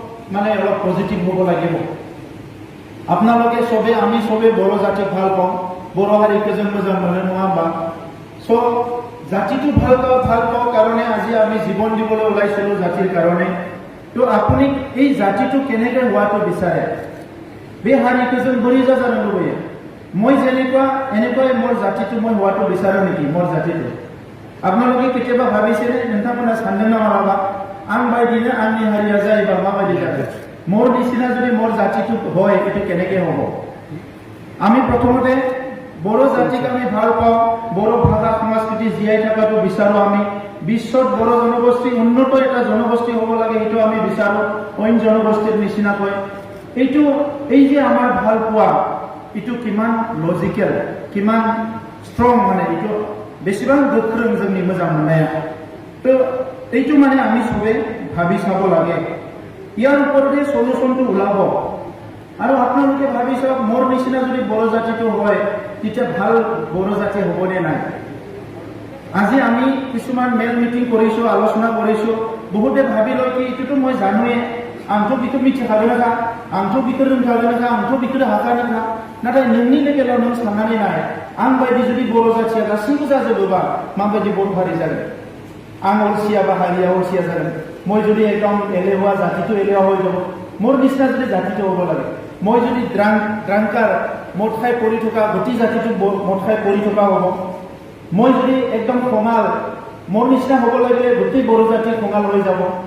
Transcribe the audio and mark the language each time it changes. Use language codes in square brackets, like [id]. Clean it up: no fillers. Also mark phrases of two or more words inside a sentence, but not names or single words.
[as] পজিটিভ হ'ব লাগিব আপোনালোকে চবে আমি চবে বড়ো জাতিক ভাল পাওঁ বড়ো হাৰি কেইজন মোজাম মানে নোৱা চ' জাতিটো ভাল পাওঁ কাৰণে আজি আমি জীৱন দিবলৈ ওলাইছিলোঁ জাতিৰ কাৰণে তো আপুনি এই জাতিটো কেনেকৈ হোৱাটো বিচাৰে বে হাৰি কেইজন ভৰি যা জানো লগে মই যেনেকুৱা এনেকুৱাই মোৰ জাতিটো মই হোৱাটো বিচাৰোঁ নেকি মোৰ জাতিটো আপোনালোকে কেতিয়াবা ভাবিছেনে [brx] नोंथांमोना सानदों नामा आं बायदिनो आंनि हारिया जायोबा माबायदि जागोन [as] মোৰ নিচিনা যদি মোৰ জাতিটো হয় এইটো কেনেকৈ হ'ব আমি প্ৰথমতে বড়ো জাতিক আমি ভাল পাওঁ বড়ো ভাষা সংস্কৃতি জীয়াই থকাটো বিচাৰোঁ আমি বিশ্বত বড়ো জনগোষ্ঠী উন্নত এটা জনগোষ্ঠী হ'ব লাগে সেইটো আমি বিচাৰোঁ অইন জনগোষ্ঠীৰ নিচিনাকৈ এইটো এই যে আমাৰ ভাল পোৱা এইটো কিমান লজিকেল কিমান ষ্ট্ৰং মানে এইটো বেছিভাগ [brx] গোখ্रों जोंनि मोजां मोननाया [as] তো এইটো মানে আমি সবে ভাবি চাব লাগে ইয়াৰ ওপৰতে সলিউশনটো ওলাব আৰু আপোনালোকে ভাবি চাওক মোৰ নিচিনা যদি বড়ো জাতিটো হয় তেতিয়া ভাল বড়ো জাতি হ'বনে নাই আজি আমি কিছুমান মেল মিটিং কৰিছোঁ আলোচনা কৰিছোঁ বহুতে ভাবি লয় কি এইটোতো মই জানোৱে [brx] आंथ' बेखौ मिथिखागोनखा आंथ' बेखौ रोंखागोनखा आंथ' बेखौ हाखागोनखा नाथाय नोंनि लेभेलाव नों साननानै नाय आं बायदि जुदि बर' जाथिया गासैबो जाजोबोबा माबायदि बर' हारि जागोन आं अलसिया बा हारिया अलसिया जागोन [as] মই যদি একদম এলেহুৱা জাতিটো এলেহুৱা হৈ যাব মোৰ নিচিনা যদি জাতিটো হ'ব লাগে মই যদি ড্ৰাংকাৰ মদ খাই পৰি থকা গোটেই জাতিটো মদ খাই পৰি থকা হ'ব মই যদি একদম খঙাল মোৰ নিচিনা হ'ব লাগিলে গোটেই বড়ো জাতি খঙাল হৈ যাব